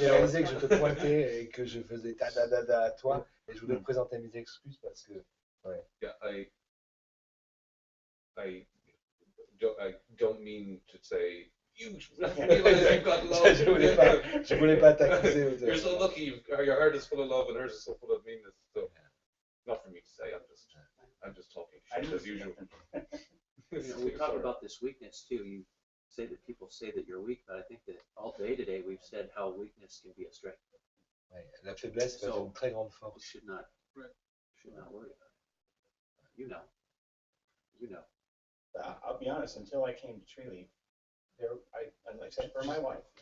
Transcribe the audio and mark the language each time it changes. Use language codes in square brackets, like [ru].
[fr] réalisé que je te pointais et que je faisais ta da da da à toi, et je voulais te présenter mes excuses parce que [en] Yeah, I don't mean to say you realize you've got love. [fr] je voulais pas t'accuser. [en] You're so lucky. Your heart is full of love, and hers is so full of meanness. So, not for me to say. I'm just talking shit as usual. We talk about this weakness too. You say that people say that you're weak, but I think that all day today we've said how weakness can be a strength. [fr] Ouais, la faiblesse peut être une très grande force. [en] You should not worry about it. You know. I'll be honest, until I came to Tree like I said, for my wife,